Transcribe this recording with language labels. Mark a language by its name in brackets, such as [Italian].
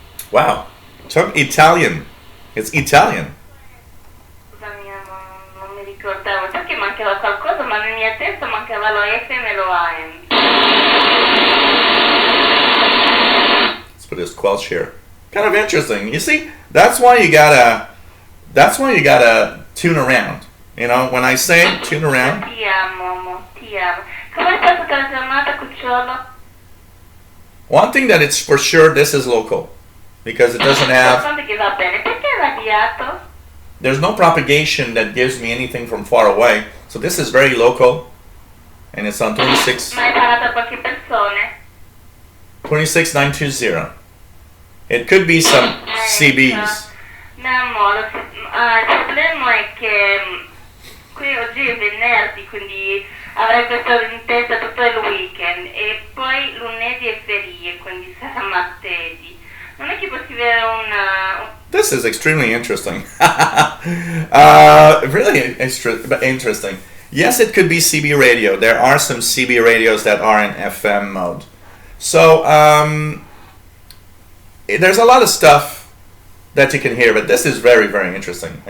[English] Wow. Took Italian. It's Italian. [Italian] Scusami, non mi ricordavo, so che mancava qualcosa, ma nella mia testa mancava lo FM e lo AM. [English] Let's put this squelch here. Kind of interesting. You see, that's why you gotta tune around. When I say tune around. [Italian] Ti amo, amo, ti amo. Come è stata la giornata, cucciolo? [English] One thing that it's for sure, this is local. Because it doesn't have... [Italian] Che va bene, perché è radiato? [English] There's no propagation that gives me anything from far away. So this is very local. And it's on 26... [Italian] Ma hai parlato a qualche persone? [English] 26920. It could be some CBs. [Italian] No, amore, il problema è che qui oggi è venerdì, quindi avrei questo in testa tutto il weekend e poi lunedì è ferie, quindi sarà martedì. Non è che posso avere una... [English] This is extremely interesting. Really interesting. Yes, it could be CB radio. There are some CB radios that are in FM mode. So, there's a lot of stuff that you can hear, but this is very, very interesting.